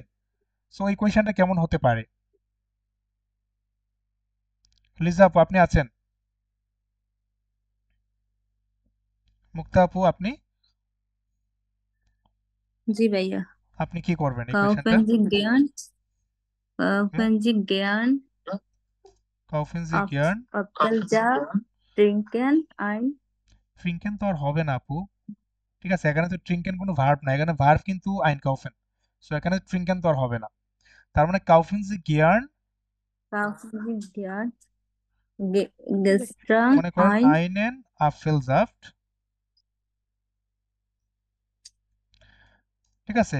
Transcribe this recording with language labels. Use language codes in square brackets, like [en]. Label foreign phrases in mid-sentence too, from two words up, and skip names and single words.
[bn] সো এই কোয়েশ্চেনটা কেমন হতে পারে? লিজা আপু আপনি আছেন? মুক্তা আপু আপনি জি ভাইয়া। আপনি কি করবেন এই কোয়েশ্চেনটা? [de] Kaufen Sie gern kaufen Sie gern Apfelsaft, trinken ein [bn] ট্রিঙ্কেন তো আর হবে না আপু, ঠিক আছে? এখানে তো ট্রিঙ্কেন কোনো ভার্ব না, এখানে ভার্ব কিন্তু [de] ein kaufen, [bn] সো এখানে ট্রিঙ্কেন তো আর হবে না। তার মানে [de] kaufen Sie gern Kaufen Sie gern gestern [bn] মনে করেন [de] ein einen Apfelsaft, [bn] ঠিক আছে?